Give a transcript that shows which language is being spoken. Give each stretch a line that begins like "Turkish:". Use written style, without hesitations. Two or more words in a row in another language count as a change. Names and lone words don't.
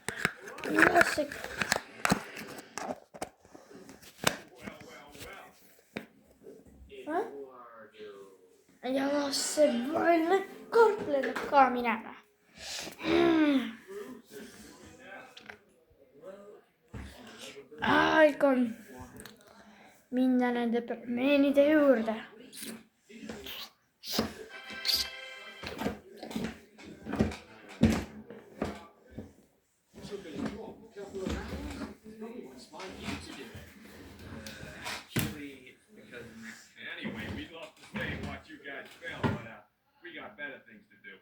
Estonian: Ja see vaene karp lendab ka minema. Aeg on minna nende pehmeenide juurde.
English: Anyway, we'd love to stay and watch you guys film, but we got better things to do.